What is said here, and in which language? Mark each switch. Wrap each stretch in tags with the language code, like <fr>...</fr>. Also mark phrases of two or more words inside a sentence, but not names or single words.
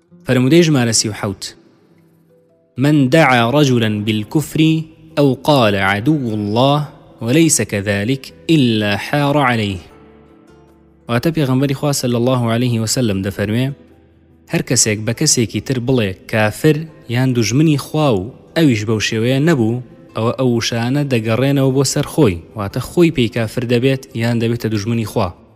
<ckb>فرمودي ژمارە</ckb> <ar>37 من دعا رجلا بالكفر أو قال عدو الله وليس كذلك إلا حار عليه.</ar> <ckb>واتە پێغەمبەری خوا</ckb> <ar>صلی الله عليه وسلم</ar> <ckb>دەفەرمێ هەر کەسێک بە کەسێکی تر بڵێ کافر یان دوژمنی خوا و ئەویش بەو شێوەیە نەبوو ئەوە ئەو وشانە دەگەڕێنەوە بۆ سەر خۆی، واتە خۆی پێی کافر دەبێت یان دەبێتە دوژمنی خوا.</ckb>